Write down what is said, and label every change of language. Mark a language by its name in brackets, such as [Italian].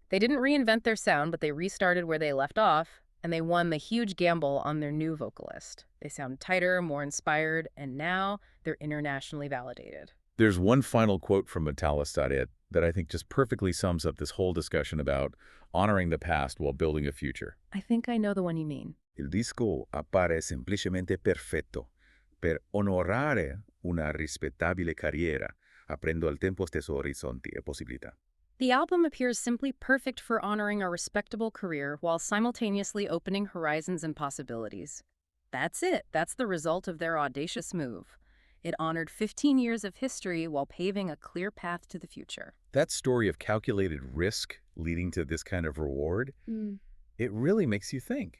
[English] They didn't reinvent their sound, but they restarted where they left off, and they won the huge gamble on their new vocalist. They sound tighter, more inspired, and now they're internationally validated. There's one final quote from Metallica that I think just perfectly sums up this whole discussion about honoring the past while building a future. I think I know the one you mean. [Italian] Il disco appare semplicemente perfetto per onorare una rispettabile carriera, aprendo al tempo stesso orizzonti e possibilità. [English] The album appears simply perfect for honoring a respectable career while simultaneously opening horizons and possibilities. That's it. That's the result of their audacious move. It honored 15 years of history while paving a clear path to the future. That story of calculated risk leading to this kind of reward, it really makes you think.